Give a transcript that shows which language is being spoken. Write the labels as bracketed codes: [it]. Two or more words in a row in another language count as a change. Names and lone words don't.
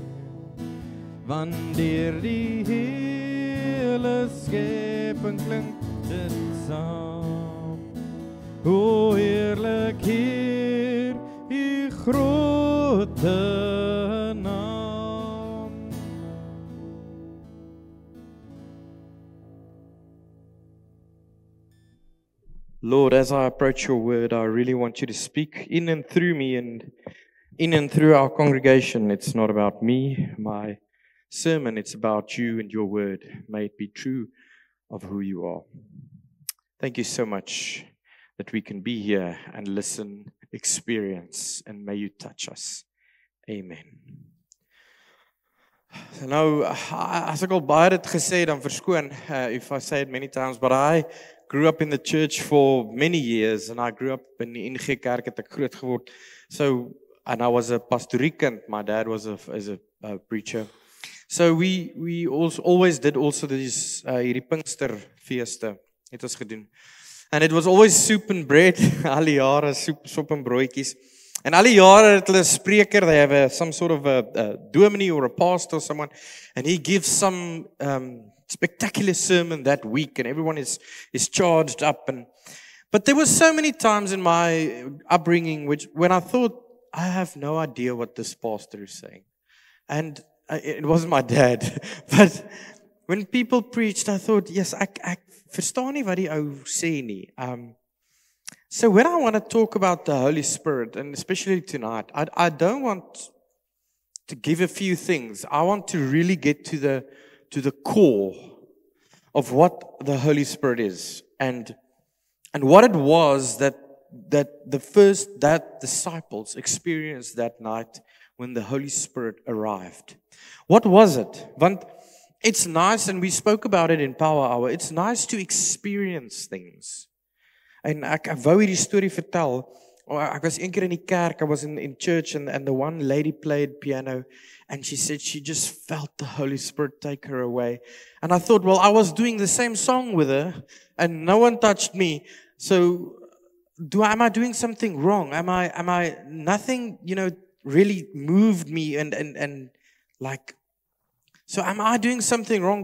[af] wanneer die hele skepping klink dit saam, hoe heerlik hier U grote naam. [en] Lord, as I approach your word, I really want you to speak in and through me and in and through our congregation. It's not about me, my sermon, it's about you and your word. May it be true of who you are. Thank you so much that we can be here and listen, experience, and may you touch us. Amen. [af] Nou, as ek al baie dit gesê, dan verskoon [en] if I say it many times, but I grew up in the church for many years, and I grew up in [af] die NG Kerk, het ek groot geword. [en] So, and I was a pastorikant. My dad was a preacher. So we also always did also these [af] hierdie Pinksterfeeste het ons gedoen. [en] And it was always soup and bread, [af] al die jare soep en broodjies. And al die jare het hulle 'n spreker, [en] they have some sort of a dominee or a pastor or someone, and he gives some spectacular sermon that week, and everyone is charged up. But there were so many times in my upbringing when I thought, I have no idea what this pastor is saying. And it wasn't my dad. But when people preached, I thought, yes, [af] ek verstaan nie wat die ou sê nie. [en] So when I want to talk about the Holy Spirit, and especially tonight, I don't want to give a few things. I want to really get to the core of what the Holy Spirit is and what it was that disciples experienced that night when the Holy Spirit arrived. What was it? Want it's nice, and we spoke about it in Power Hour, it's nice to experience things. [af] En ek wou hierdie storie vertel. Ek was een keer in die kerk, [en] I was in church, and the one lady played piano, and she said she just felt the Holy Spirit take her away. And I thought, well, I was doing the same song with her, and no one touched me. So, am I doing something wrong? Am I nothing, really moved me and like, so am I doing something wrong?